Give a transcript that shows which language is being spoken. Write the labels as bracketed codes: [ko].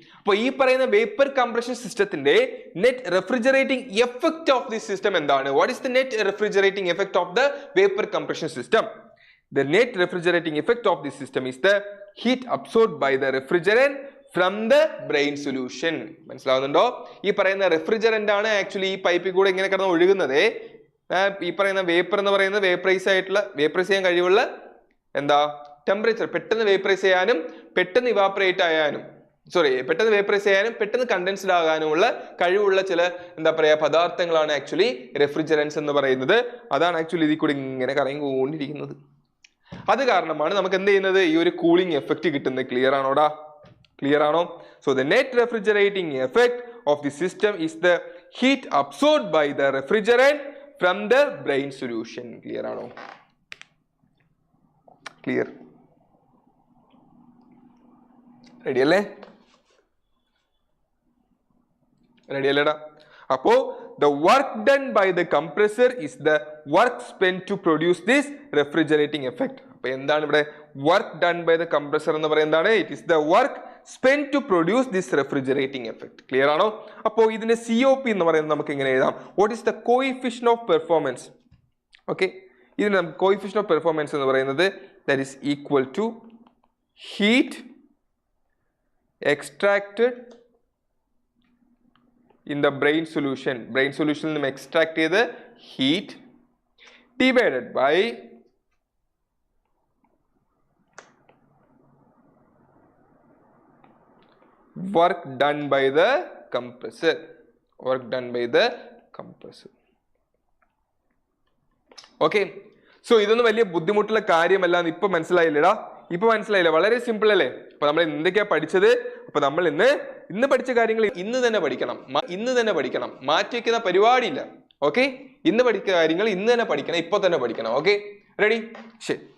[ml] അപ്പോൾ ഈ പറയുന്ന വേപ്പർ കംപ്രഷൻ സിസ്റ്റത്തിന്റെ [en] net refrigerating effect of this system [ml] എന്താണ്? [en] What is the net refrigerating effect of the vapour compression system? The net refrigerating effect of this system is the heat absorbed by the refrigerant from the brine solution. [ml] മനസ്സിലാവുന്നുണ്ടോ? ഈ പറയുന്ന refrigerant ആണ് actually ഈ പൈപ്പിൽ കൂടെ ഇങ്ങനെ കിടന്ന് ഒഴുകുന്നത്. ഈ പറയുന്ന വേപ്പർ എന്ന് പറയുന്നത് വേപ്പറൈസ് ചെയ്യാൻ കഴിവുള്ള എന്താ ടെമ്പറേച്ചർ, പെട്ടെന്ന് വേപ്പറൈസ് ചെയ്യാനും പെട്ടെന്ന് ഇവാപ്പറേറ്റ് ആയാനും പെട്ടെന്ന് വേപ്പറൈസ് ചെയ്യാനും പെട്ടെന്ന് കണ്ടൻസ്ഡ് ആകാനുമുള്ള കഴിവുള്ള ചില എന്താ പറയാ പദാർത്ഥങ്ങളാണ് ആക്ച്വലി റെഫ്രിജറൻസ് എന്ന് പറയുന്നത്. അതാണ് ആക്ച്വലി ഇതിൽ കൂടി ഇങ്ങനെ കറങ്ങിക്കൊണ്ടിരിക്കുന്നത്. അത് കാരണമാണ് നമുക്ക് എന്ത് ചെയ്യുന്നത്, ഈ ഒരു കൂളിംഗ് എഫക്റ്റ് കിട്ടുന്നത്. ക്ലിയർ ആണോടാ? ക്ലിയർ ആണോ? [en] So the net refrigerating effect of the system is the heat absorbed by the refrigerant from the brine solution. [ml] Clear ആണോ? ക്ലിയർ? റെഡി അല്ലേ? റെഡി അല്ലേടാ? അപ്പോ [en] the work done by the compressor is the work spent to produce this refrigerating effect. [ml] അപ്പോൾ എന്താണ് ഇവിടെ [en] work done by the compressor [ml] എന്ന് പറയുന്നത് എന്താണ്? [en] It is the work spent to produce this refrigerating effect. [ml] Clear ആണോ? അപ്പോൾ ഇതിന്റെ COP എന്ന് പറയുന്നത് നമുക്ക് എങ്ങനെ എഴുതാം? [en] What is the coefficient of performance? [ml] Okay, ഇതിന് നമുക്ക് [en] coefficient of performance [ml] എന്ന് പറയുന്നത് [en] that is equal to heat extracted in the brine solution. Brine solution നിന്ന് extract ചെയ്ത് heat divided by work done by the compressor. Work done by the compressor. [ml] Okay, so ഇതൊന്നും വലിയ ബുദ്ധിമുട്ടുള്ള കാര്യമല്ല. ഇപ്പൊ മനസ്സിലായില്ലടാ? ഇപ്പൊ മനസ്സിലായില്ലേ? വളരെ സിമ്പിൾ അല്ലേ? അപ്പൊ നമ്മൾ എന്തൊക്കെയാ പഠിച്ചത്? അപ്പൊ നമ്മൾ ഇന്ന് പഠിച്ച കാര്യങ്ങൾ ഇന്ന് തന്നെ പഠിക്കണം. മാറ്റി വെക്കുന്ന പരിപാടിയില്ല. ഓക്കെ, ഇന്ന് പഠിക്കുന്ന കാര്യങ്ങൾ ഇന്ന് തന്നെ പഠിക്കണം, ഇപ്പൊ തന്നെ പഠിക്കണം. Okay, ready? ശരി.